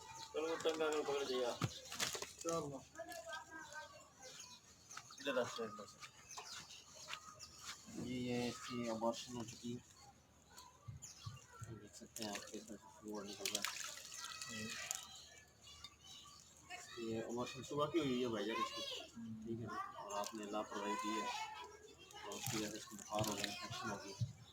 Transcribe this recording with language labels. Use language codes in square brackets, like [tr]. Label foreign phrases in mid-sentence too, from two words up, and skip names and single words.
[id] Kalau tangga kalau kau kerja, coba. Tidak ada stress. [hi] ये इसकी अबॉर्शन हो चुकी है, देख सकते हैं आपके इसमें फ्लूइड निकल रहा है। ये अबॉर्शन सुबह की हुई है भाईजान इसकी, ठीक है, और आपने लापरवाही की है और उसकी वजह से इसको बुखार हो गया, इन्फेक्शन हो गई।